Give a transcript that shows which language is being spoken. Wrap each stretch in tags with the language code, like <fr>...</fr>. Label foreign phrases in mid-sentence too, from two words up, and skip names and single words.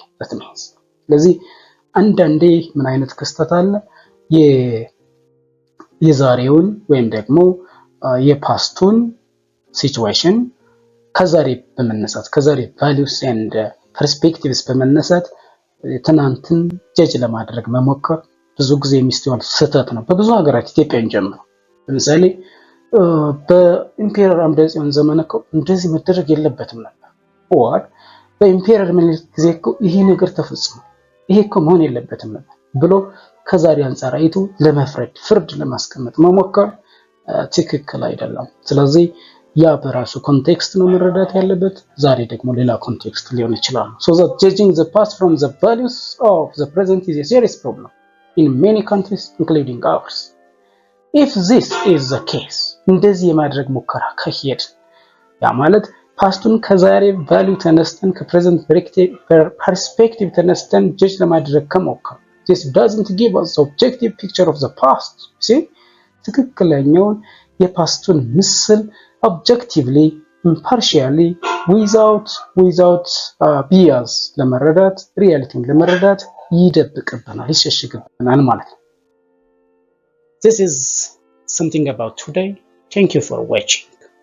<en>That means</en> <am>ስለዚህ አንዳንዴ ምን አይነት ክስተት አለ? የዛሬውን ወይም ደግሞ የፓስቱን ሲቹዌሽን ከዛሬ በመነሳት ከዛሬ</am> <en>values and perspectives</en> <am>በመነሳት ትናንትን ጀጅ ለማድረግ መሞከር ብዙ ጊዜ የሚስተዋል ስህተት ነው በብዙ ሀገራት ኢትዮጵያን ጀምሮ። ለምሳሌ በኢምፔረር አምደ ጽዮን ዘመን እኮ እንደዚህ መደረግ የለበትም ነበር። or በኢምፔረር ምኒልክ ጊዜ እኮ ይሄ ነገር ተፈጽሟል፣ ይሄ እኮ መሆን የለበትም ነበር ብሎ ከዛሬ አንፃር አይቶ ለመፍረድ ፍርድ ለማስቀመጥ መሞከር ትክክል አይደለም። ስለዚህ ያ በራሱ ኮንቴክስት ነው መረዳት ያለበት። ዛሬ ደግሞ ሌላ ኮንቴክስት ሊሆን ይችላል።</am> <en>So that judging the past from the values of the present is a serious problem in many countries including ours. If this is the case,</en> <am>እንደዚህ የማድረግ ሙከራ ከሄድ ያ ማለት ፓስቱን ከዛሬ ቫልዩ ተነስተን ከፕሬዘንት ፐርስፔክቲቭ ተነስተን ጀጅ ለማድረግ ከሞከር</am> <en>this doesn't give us the objective picture of the past. See?</en> <am>ትክክለኛውን የፓስቱን ምስል</am> <en>objectively, impartially, without bias</en> <am>ለመረዳት ሪያሊቲን ለመረዳት ይደብቅብናል፣ ይሸሽግብናል ማለት ነው።</am> <en>This is something about today. Thank you for watching.</en>